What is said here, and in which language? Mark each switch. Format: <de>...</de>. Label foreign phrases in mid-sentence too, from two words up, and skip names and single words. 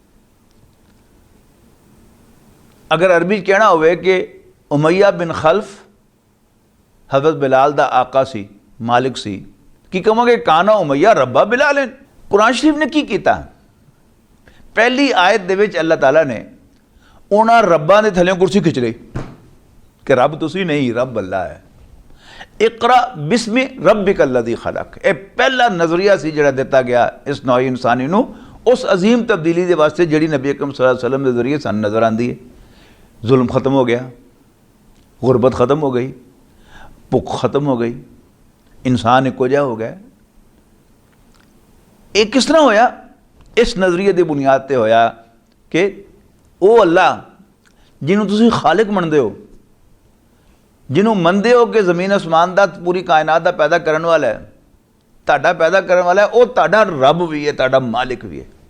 <pa>اگر عربی کہنا ہووے کہ امیہ بن خلف حضرت بلال دا آقا سی، مالک سی، کی کہاں گے</pa> <ar>كان أمية ربَّ بلال.</ar> <pa>قرآن شریف نے کی کیتا? پہلی آیت دے وچ اللہ تعالیٰ نے اونہاں ربّاں دے تھلّوں کرسی کھچ لئی کہ رب تسی نہیں، رب اللہ ہے.</pa> <ar>اقرأ باسم ربك الذي خلق,</ar> <pa>یہ پہلا نظریہ سی جہڑا دتا گیا اس نوع انسانی نوں اس عظیم تبدیلی دے واسطے جہڑی نبی اکرم</pa> <ar>صلى الله عليه وسلم</ar> <pa>دے ذریعے سانوں نظر آندی ہے. ظلم ختم ہو گیا، غربت ختم ہو گئی، بھکھ ختم ہو گئی، انسان اکو جیہا ہو گیا. یہ کس طرح ہویا? اس نظریے کی بنیاد پر ہویا کہ وہ اللہ جنہوں تسی خالق مندے ہو، جنہوں مندے ہو کہ زمین آسمان کا پوری کائنات کا پیدا کرنے والا ہے، تہاڈا پیدا کرنے والا ہے، وہ تہاڈا رب بھی ہے، تہاڈا مالک بھی ہے.</pa>